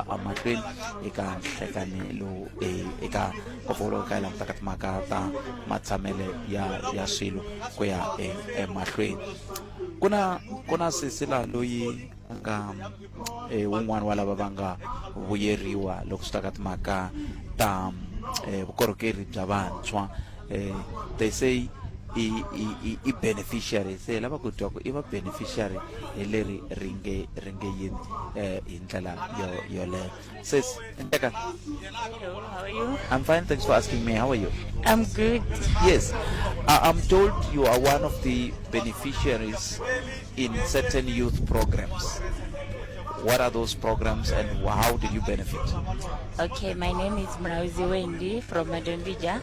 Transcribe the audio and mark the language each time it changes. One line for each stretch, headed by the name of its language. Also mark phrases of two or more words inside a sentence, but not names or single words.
Tsonga: amahlweni eka nhlekani lowu eka ngopfungopfu ka hi langutaka timhaka ta matshamele ya swilo ku ya emahlweni ku na sisila loyi nga wun'wana wa lava va nga vuyeriwa loko swi ta ka timhaka ta vukorhokeri bya vantshwa
English: they say
Tsonga: i beneficiary se lava ku twa ku i va beneficiary hi leri ri nge yini hi ndlela yoleyo sis Nteka.
English: Hello, how are you? I'm fine, thanks for asking me. How are you? I'm good. Yes, I'm told you are one of the beneficiaries in certain youth programs. What are those programs and how did you benefit? Okay, my name is Mdavula from Mdavula.